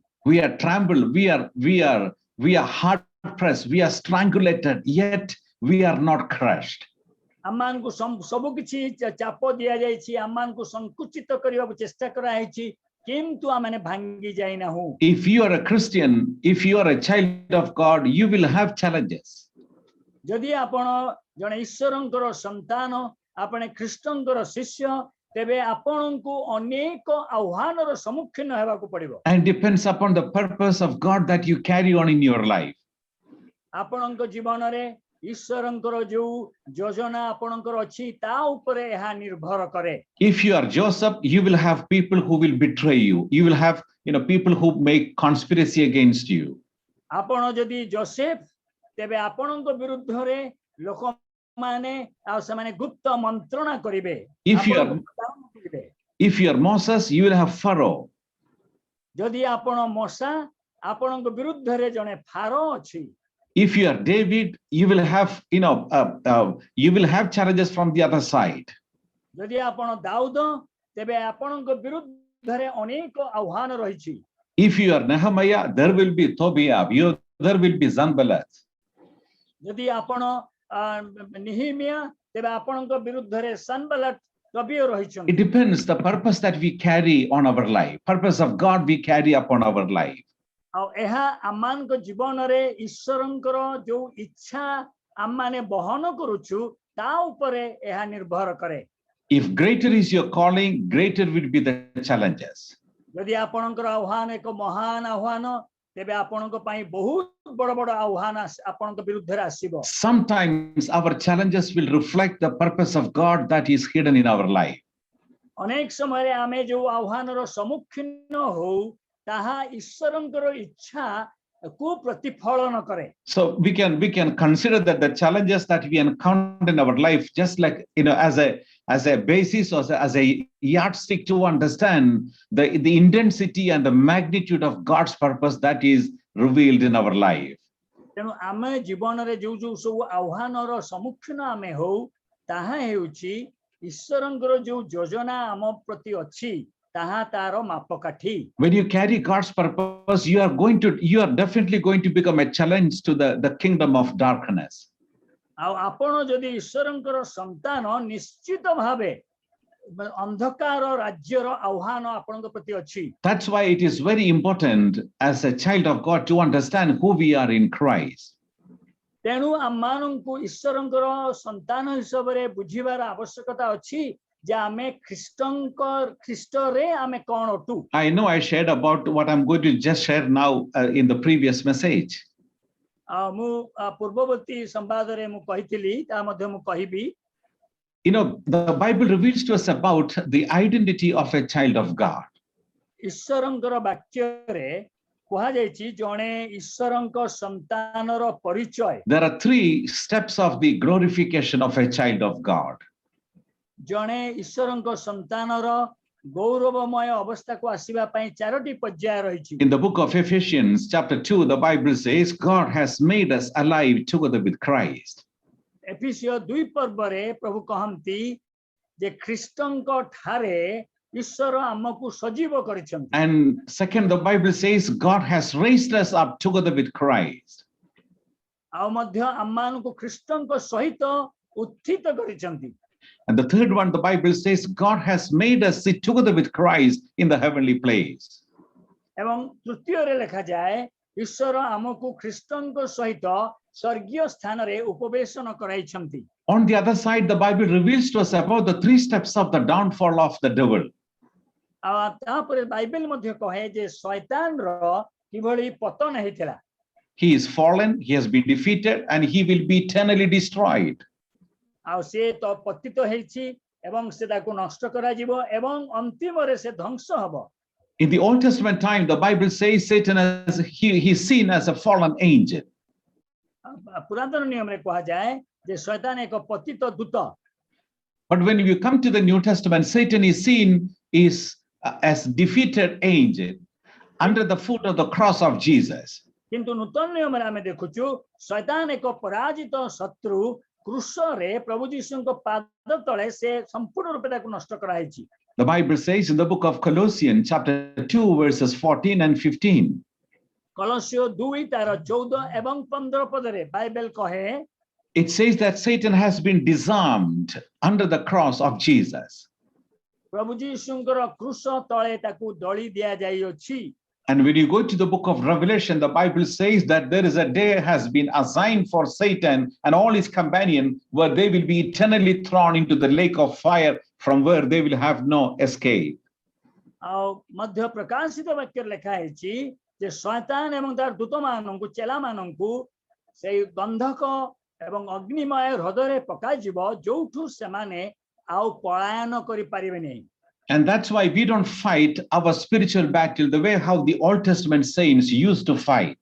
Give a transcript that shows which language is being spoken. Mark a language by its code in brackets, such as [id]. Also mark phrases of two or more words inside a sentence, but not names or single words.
[en] We are trampled, we are hard pressed, we are strangulated, yet we are not crushed. [or] ଆମମାନଙ୍କୁ ସବୁ କିଛି ଚାପ ଦିଆ ଯାଉଛି ଆମମାନଙ୍କୁ ସଙ୍କୁଚିତ କରିବା ଚେଷ୍ଟା କରା ହେଉଛି କିନ୍ତୁ ଆମମାନେ ଭାଙ୍ଗି ଯାଉ ନାହୁଁ. [en] If you are a Christian, if you are a child of God, you will have challenges. [or] ଯଦି ଆପଣ ଜଣେ ଈଶ୍ୱରଙ୍କର ସନ୍ତାନ ଆପଣେ ଖ୍ରୀଷ୍ଟଙ୍କର ଶିଷ୍ୟ ତେବେ ଆପଣଙ୍କୁ ଅନେକ ଆହ୍ୱାନର ସମ୍ମୁଖୀନ ହେବାକୁ ପଡ଼ିବ. [en] And depends upon the purpose of God that you carry on in your life. [or] ଆପଣଙ୍କ ଜୀବନରେ ଈଶ୍ୱରଙ୍କର ଯୋ ଯୋଜନା ଆପଣଙ୍କର ଅଛି ତା ଉପରେ ଏହା ନିର୍ଭର କରେ. [en] If you are Joseph, you will have people who will betray you. You will have people who make conspiracy against you. [or] ଆପଣ ଯଦି ଯୋସେଫ ତେବେ ଆପଣଙ୍କ ବିରୁଦ୍ଧରେ ଲୋକମାନେ ଆଉ ସେମାନେ ଗୁପ୍ତ ମନ୍ତ୍ରଣା କରିବେ. [en] If you are Moses, you will have Pharaoh. [or] ଯଦି ଆପଣ ମୋଶା ଆପଣଙ୍କ ବିରୁଦ୍ଧରେ ଜଣେ ଫାରୋ ଅଛି. [en] If you are David, you will have you will have challenges from the other side. [or] ଯଦି ଆପଣ ଦାଉଦ ତେବେ ଆପଣଙ୍କ ବିରୁଦ୍ଧରେ ଅନେକ ଆହ୍ୱାନ ରହିଛି. [en] If you are Nehemiah, there will be Tobiah, there will be Sanballat. [or] ଯଦି ଆପଣ ନିହିମିଆ ତେବେ ଆପଣଙ୍କ ବିରୁଦ୍ଧରେ ସନବଲଟ ଟୋବିଓ [en] It [or] ରହିଛନ୍ତି। [en] depends the purpose that we carry on our life. Purpose of God we carry upon our life. [or] ଆଉ ଏହା ଆମମାନଙ୍କ ଜୀବନରେ ଈଶ୍ୱରଙ୍କର ଯୋଉ ଇଚ୍ଛା ଆମମାନେ ବହନ କରୁଛୁ ତା ଉପରେ ଏହା ନିର୍ଭର କରେ। [en] If greater is your calling, greater will be the challenges. [or] ଯଦି ଆପଣଙ୍କର ଆହ୍ୱାନ ଏକ ମହାନ ଆହ୍ୱାନ ତେବେ ଆପଣଙ୍କ ପାଇଁ ବହୁତ ବଡ଼ ବଡ଼ ଆହ୍ୱାନ ଆପଣଙ୍କ ବିରୁଦ୍ଧରେ ଆସିବ। [en] Sometimes our challenges will reflect the purpose of God that is hidden in our life. [or] ଅନେକ ସମୟରେ ଆମେ ଯୋଉ ଆହ୍ୱାନର ସମ୍ମୁଖୀନ ହଉ ତାହା ଈଶ୍ୱରଙ୍କର ଇଚ୍ଛା କୁ ପ୍ରତିଫଳନ କରେ। [en] So we can consider that the challenges that we encounter in our life, just like as a basis or as a yardstick to understand the intensity and the magnitude of God's purpose that is revealed in our life. [or] ତେଣୁ ଆମେ ଜୀବନରେ ଯୋଉ ଯୋଉ ସବୁ ଆହ୍ୱାନର ସମ୍ମୁଖୀନ ଆମେ ହଉ ତାହା ହେଉଛି ଈଶ୍ୱରଙ୍କର ଯୋଉ ଯୋଜନା ଆମ ପ୍ରତି ଅଛି ତାହା ତାର ମାପକାଠି। [en] When you carry God's purpose, you are definitely going to become a challenge to the kingdom of darkness. [or] ଆଉ ଆପଣ ଯଦି ଈଶ୍ୱରଙ୍କର ସନ୍ତାନ ନିଶ୍ଚିତ ଭାବେ ଅନ୍ଧକାର ରାଜ୍ୟର ଆହ୍ୱାନ ଆପଣଙ୍କ ପ୍ରତି ଅଛି। [en] That's why it is very important as a child of God to understand who we are in Christ. [or] ତେଣୁ ଆମମାନଙ୍କୁ ଈଶ୍ୱରଙ୍କର ସନ୍ତାନ ହିସାବରେ ବୁଝିବାର ଆବଶ୍ୟକତା ଅଛି ଯେ ଆମେ ଖ୍ରୀଷ୍ଟରେ ଆମେ କଣ ଅଟୁ। [en] I know I shared about what I'm going to just share now in the previous message. [or] ମୁଁ ପୂର୍ବବର୍ତ୍ତୀ ସମ୍ବାଦରେ ମୁଁ କହିଥିଲି ତା ମଧ୍ୟ ମୁଁ କହିବି। [en] You know, the Bible reveals to us about the identity of a child of God. [or] ଈଶ୍ୱରଙ୍କର ବାକ୍ୟରେ କୁହାଯାଇଛି ଜଣେ ଈଶ୍ୱରଙ୍କ ସନ୍ତାନର ପରିଚୟ। [en] There are 3 steps of the glorification of a child of God. [or] ଜଣେ ଈଶ୍ୱରଙ୍କ ସନ୍ତାନର ଗୌରବମୟ ଅବସ୍ଥାକୁ ଆସିବା ପାଇଁ 4ଟି ପର୍ଯ୍ୟାୟ ରହିଛି। [en] In the book of Ephesians chapter 2, the Bible says God has made us alive together with Christ. [or] ଏଫିସିୟ 2 ପର୍ବରେ ପ୍ରଭୁ କହନ୍ତି ଯେ ଖ୍ରୀଷ୍ଟଙ୍କ ଠାରେ ଈଶ୍ୱର ଆମକୁ ସଜୀବ କରିଛନ୍ତି। [en] And second, the Bible says God has raised us up together with Christ. [or] ଆଉ ମଧ୍ୟ ଆମମାନଙ୍କୁ ଖ୍ରୀଷ୍ଟଙ୍କ ସହିତ ଉତ୍ଥିତ କରିଛନ୍ତି। [en] And the third one, the Bible says God has made us sit together with Christ in the heavenly place. [or] ଏବଂ ତୃତୀୟରେ ଲେଖାଯାଏ ଈଶ୍ୱର ଆମକୁ ଖ୍ରୀଷ୍ଟଙ୍କ ସହିତ ସ୍ୱର୍ଗୀୟ ସ୍ଥାନରେ ଉପବେଶନ କରାଇଛନ୍ତି। [en] On the other side, the Bible reveals to us about the 3 steps of the downfall of the devil. [or] ଆଉ ତାପରେ ବାଇବେଲ ମଧ୍ୟ କହେ ଯେ ଶୈତାନର କିଭଳି ପତନ ହେଇଥିଲା। [en] He is fallen, he has been defeated, and he will be eternally destroyed. [or] ଆଉ ସେ ତ ପତିତ ହେଇଛି ଏବଂ ସେ ତାକୁ ନଷ୍ଟ କରାଯିବ ଏବଂ ଅନ୍ତିମରେ ସେ ଧ୍ୱଂସ ହବ। [en] In the Old Testament time, the Bible says Satan he's seen as a fallen angel. [or] ପୁରାତନ ନିୟମରେ କୁହାଯାଏ ଯେ ଶୈତାନ ଏକ ପତିତ ଦୂତ। [en] But when you come to the New Testament, Satan is seen as defeated angel under the foot of the cross of Jesus. [or] କିନ୍ତୁ ନୂତନ ନିୟମରେ ଆମେ ଦେଖୁଛୁ ଶୈତାନ ଏକ ପରାଜିତ ଶତ୍ରୁ କ୍ରୁଶରେ ପ୍ରଭୁ ଯୀଶୁଙ୍କ ପାଦ ତଳେ ସେ ସମ୍ପୂର୍ଣ୍ଣ ରୂପେ ତାକୁ ନଷ୍ଟ କରାଯାଇଛି। [en] The Bible says in the book of Colossians chapter 2 verses 14 and 15. [or] କଲୋସିଓ 2 ତାର 14 ଏବଂ 15 ପଦରେ ବାଇବେଲ କହେ [en] It says that Satan has been disarmed under the cross of Jesus. [or] ପ୍ରଭୁ ଯୀଶୁଙ୍କର କ୍ରୁଶ ତଳେ ତାକୁ ଦଳି ଦିଆଯାଇଅଛି। [en] And when you go to the book of Revelation, the Bible says that there is a day has been assigned for Satan and all his companions where they will be eternally thrown into the lake of fire from where they will have no escape. [or] ଆଉ ମଧ୍ୟ ପ୍ରକାଶିତ ବାକ୍ୟରେ ଲେଖା ହେଇଛି ଯେ ଶୈତାନ ଏବଂ ତାର ଦୂତମାନଙ୍କୁ ଚେଲାମାନଙ୍କୁ ସେଇ ଗନ୍ଧକ ଏବଂ ଅଗ୍ନିମୟ ହ୍ରଦରେ ପକାଯିବ ଯୋଉଠୁ ସେମାନେ ଆଉ ପଳାୟନ କରିପାରିବେ ନାହିଁ। [en] And that's why we don't fight our spiritual battle the way how the Old Testament saints used to fight.